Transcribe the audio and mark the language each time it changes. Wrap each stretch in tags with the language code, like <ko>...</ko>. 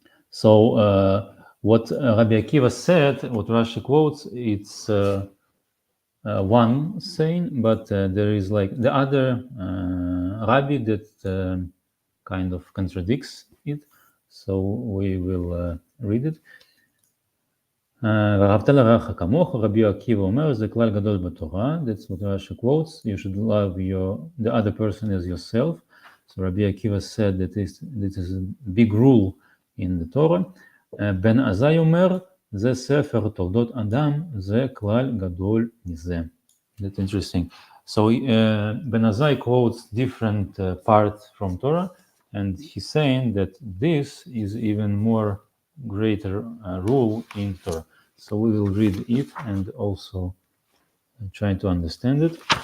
<en>So what Rabbi Akiva said, what Rashi quotes, it's one saying, but there is like the other Rabbi that kind of contradicts it. So we will read it.</en> <he>ואהבת לרעך כמוך, רבי עקיבא אומר, זה כלל גדול בתורה.</he> <en>That's what Rashi quotes. You should love the other person as yourself. So Rabbi Akiva said that this is a big rule in the Torah.</en> <he>בן עזאי אומר, זה ספר תולדות אדם, זה כלל גדול מזה.</he> <en>That's interesting. So Ben Azai quotes different parts from Torah, and he's saying that this is even more greater rule in Torah. So we will read it and also try to understand it.</en>